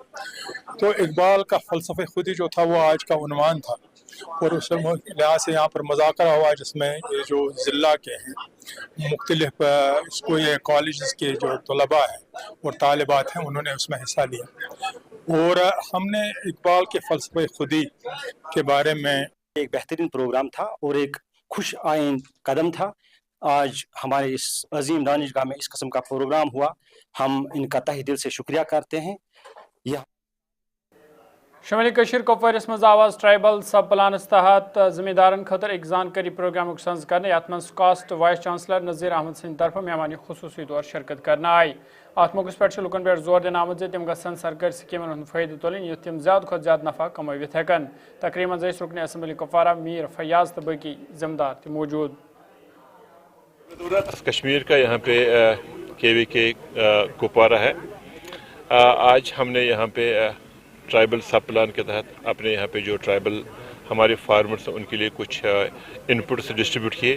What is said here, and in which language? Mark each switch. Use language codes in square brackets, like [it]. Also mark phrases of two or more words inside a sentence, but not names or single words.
[hi] तो इकबाल का फ़लसफ़े खुदी जो था वो आज का उन्वान था, और उस लिहाज से यहाँ पर मुज़ाकरा हुआ जिसमें ये जो ज़िला के हैं मुख्तलिफ स्कूल कॉलेज के जो तलबा हैं और तालिबात हैं उन्होंने उसमें हिस्सा लिया, और हमने इकबाल के फ़लसफ़े खुदी के बारे में एक बेहतरीन प्रोग्राम था और एक खुश आइन कदम था। आज हमारे इस अजीम दानिशगाह में इस किस्म का प्रोग्राम हुआ, हम इनका तहे दिल से शुक्रिया करते हैं। यह [ks] शमली कशीर कुपवारिस मज आवाज़ ट्राइबल सब प्लानस तहत जिम्मेदारन खतर एक जानकारी प्रोग्राम संज करने यथ मज कास्ट [en] vice chancellor [ks] नज़ीर अहमद सिंह तरफ मेहमानी खुसूसी तौर शिरकत करना आई। अत मौके पे लुकन पे जोर दिन आमद तम गसन सरकारी स्कीमन हूं फायदे तुलन युथ तम ज्यादा खुद ज्यादा नफा कमावित हेकन। तकरीबन जैस रुकन असम्बली कुपवारा मीर फयाज तो बाकी जिम्मेदार थे मौजूद। [hi] कश्मीर का यहाँ पे KVK कुपवारा है। आज हमने यहाँ पे ट्राइबल सब प्लान के तहत अपने यहाँ पे जो ट्राइबल हमारे फार्मर्स हैं उनके लिए कुछ इनपुट्स डिस्ट्रीब्यूट किए।